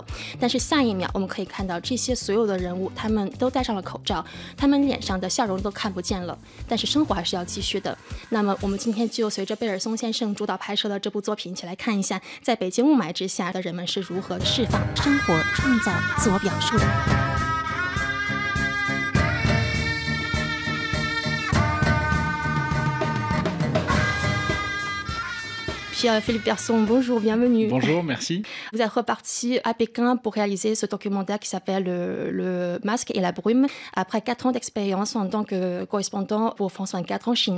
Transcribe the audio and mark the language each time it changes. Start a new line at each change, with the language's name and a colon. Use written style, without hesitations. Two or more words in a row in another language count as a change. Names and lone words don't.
Chinese: 但是下一秒我们可以看到这些所有的人物他们都戴上了口罩，他们脸上的笑容都看不见了，但是生活还是要继续的。那么我们今天就随着贝尔松先生主导拍摄的这部作品一起来看一下，在北京雾霾之下的人们是如何释放生活、创造、自我表述的。Pierre-Philippe Persson,
French: bonjour, bienvenue. Bonjour, merci. Vous êtes reparti à Pékin pour réaliser ce documentaire qui s'appelle le Masque et la Brume, après 4 ans d'expérience en tant que correspondant pour France 24 en Chine.